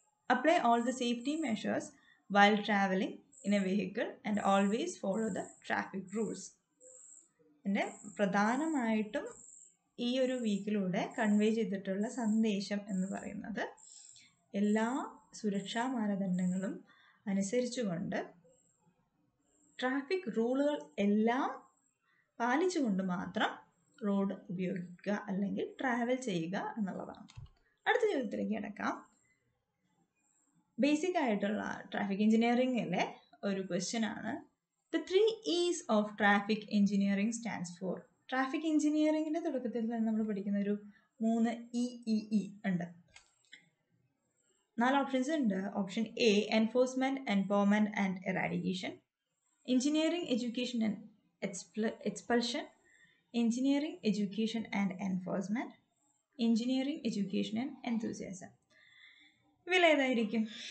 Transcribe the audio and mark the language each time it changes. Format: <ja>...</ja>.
<en>Apply all the safety measures while traveling in a vehicle and always follow the traffic rules.</en> <ml>എൻ്റെ പ്രധാനമായിട്ടും ഈ ഒരു വീക്കിലൂടെ convey ചെയ്തിട്ടുള്ള സന്ദേശം എന്ന് പറയുന്നത് എല്ലാ സുരക്ഷാ മാനദണ്ഡങ്ങളും അനുസരിച്ചുകൊണ്ട് ട്രാഫിക് റൂളുകൾ എല്ലാം പാലിച്ചുകൊണ്ട് മാത്രം റോഡ് ഉപയോഗിക്കുക അല്ലെങ്കിൽ ട്രാവൽ ചെയ്യുക എന്നുള്ളതാണ്. അടുത്ത ചോദ്യത്തിലേക്ക് കിടക്കാം. ബേസിക് ആയിട്ടുള്ള ട്രാഫിക് എഞ്ചിനീയറിംഗിലെ ഒരു ക്വസ്റ്റ്യൻ ആണ്.</ml> <en>The 3 E's of traffic engineering stands for.</en> <ml>Traffic എഞ്ചിനീയറിംഗിൻ്റെ തുടക്കത്തിൽ തന്നെ നമ്മൾ പഠിക്കുന്ന ഒരു 3 EEE ഉണ്ട്. 4 ഓപ്ഷൻസ് ഉണ്ട്.</ml> <en>Option A enforcement, empowerment and eradication, engineering education and expulsion, engineering education and enforcement, engineering education and enthusiasm.</en> <ml>ഇവയിലേതായിരിക്കും?</ml>